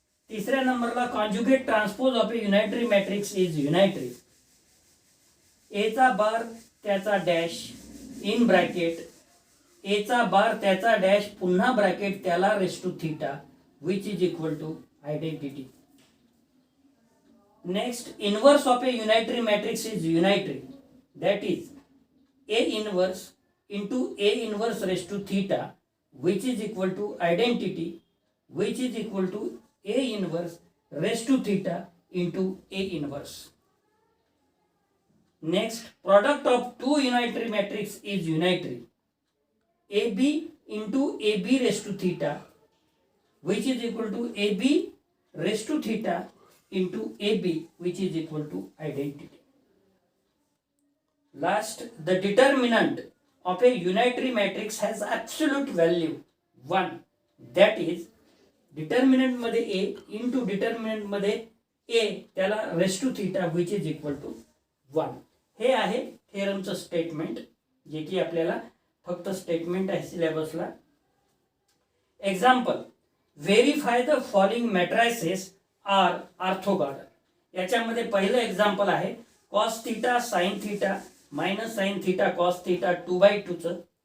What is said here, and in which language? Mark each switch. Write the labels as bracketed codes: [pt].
[mr] तिसऱ्या नंबरला, [en] conjugate transpose of A unitary matrix is unitary, A चा bar त्याचा dash in bracket, [mr] ए चा बार त्याचा डॅश पुन्हा ब्रॅकेट त्याला [en] Raise to theta which is equal to identity. Next, inverse of A unitary matrix is unitary, that is A inverse into A inverse raised to theta which is equal to identity, which is equal to A inverse raised to theta into A inverse. Next, product of two unitary matrix is unitary, AB into AB raised to theta which is equal to AB raised to theta into AB which is equal to identity. Last, the determinant of a unitary matrix has absolute value 1, that is determinant मध्ये a into determinant मध्ये a त्याला raise to theta which is equal to 1. [mr] हे आहे थेरमचं statement, जे की आपल्याला फक्त statement आहे सिलेबसला. [en] Example, verify the following matrices are orthogonal. [mr] याच्यामध्ये पहिलं एक्झाम्पल आहे cos theta sine theta minus sine theta cos theta 2/2 चं.